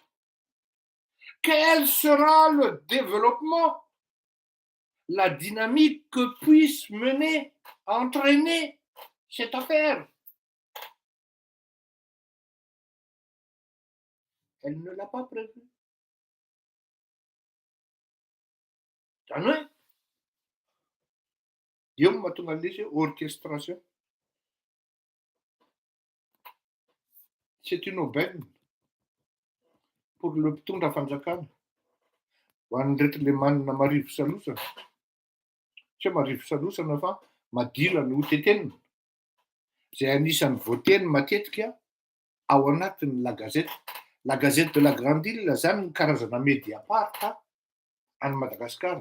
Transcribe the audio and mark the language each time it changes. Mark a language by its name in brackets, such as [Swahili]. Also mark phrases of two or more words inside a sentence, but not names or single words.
[French] Quel sera le développement? La dynamique que puisse mener, entraîner cette affaire? Elle ne l'a pas prévu. [Malagasy] Zany hoe eo no mahatonga an'ilay hoe orchestration. [French] C'est une aubaine pour le [Malagasy] mpitondra fanjakana ho an'ireto le manana marivo salosana. Tsy hoe marivo salosana fa madila no hotetenina. Zay anisan'ny voateny matetika ao anatin'ny La Gazette. La Gazette de la Grande Île zany ny karazana Mediapart any Madagasikara.